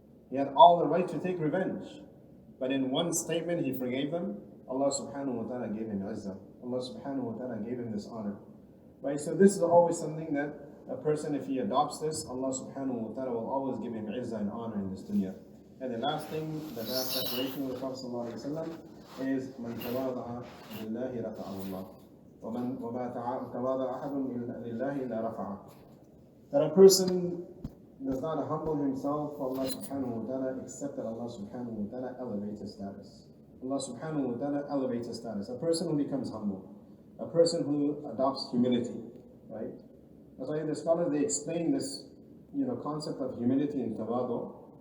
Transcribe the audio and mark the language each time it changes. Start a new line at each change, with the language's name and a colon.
English: He had all the right to take revenge. But in one statement he forgave them. Allah subhanahu wa ta'ala gave him izzah. Allah subhanahu wa ta'ala gave him this honor. Right? So this is always something that a person, if he adopts this, Allah subhanahu wa ta'ala will always give him izzah and honor in this dunya. And the last thing, the last declaration of the Prophet ﷺ is
Arabic: مَنْ تَوَاضَعَ لِلَّهِ رَفَعَهُ اللَّهُ وَمَا تَوَاضَعَ أَحَدٌ لِلَّهِ إِلَّا رَفَعَهُ.
English: That a person does not humble himself for Allah subhanahu wa ta'ala, except that Allah subhanahu wa ta'ala elevates his status. Allah subhanahu wa ta'ala elevates his status. A person who becomes humble, a person who adopts humility, right? That's why the scholars, they explain this, concept of humility and tawadu.